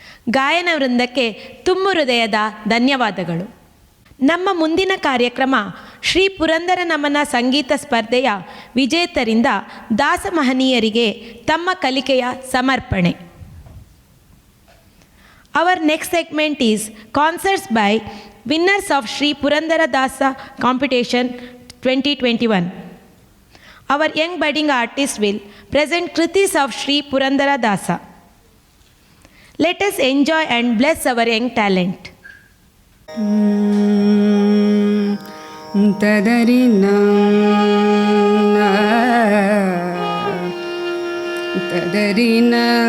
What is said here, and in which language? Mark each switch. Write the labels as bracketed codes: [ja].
[kn] ಗಾಯನ ವೃಂದಕ್ಕೆ ತುಂಬು ಹೃದಯದ ಧನ್ಯವಾದಗಳು. ನಮ್ಮ ಮುಂದಿನ ಕಾರ್ಯಕ್ರಮ ಶ್ರೀ ಪುರಂದರ ನಮನ ಸಂಗೀತ ಸ್ಪರ್ಧೆಯ ವಿಜೇತರಿಂದ ದಾಸ ಮಹನೀಯರಿಗೆ ತಮ್ಮ ಕಲಿಕೆಯ ಸಮರ್ಪಣೆ. [en] Our next segment is concerts by winners of Sri Purandara Dasa Competition 2021. Our young budding artists will present kritis of Sri Purandara Dasa. Let us enjoy and bless our young talent. Tadarina Tadarina